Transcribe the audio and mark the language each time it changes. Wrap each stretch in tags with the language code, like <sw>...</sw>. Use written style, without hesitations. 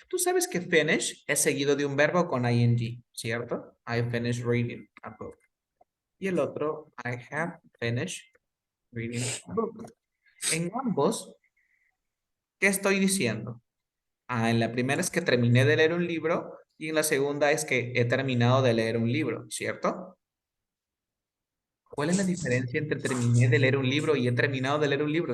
<es>Tú sabes que finish es seguido de un verbo con ing, ¿cierto?</es> <en>I finish reading a book.</en> <es>Y el otro,</es> <en>I have finished reading a book.</en> <es>En ambos, ¿qué estoy diciendo? Ah, en la primera es que terminé de leer un libro y en la segunda es que he terminado de leer un libro, ¿cierto? ¿Cuál es la diferencia entre terminé de leer un libro y he terminado de leer un libro?</es>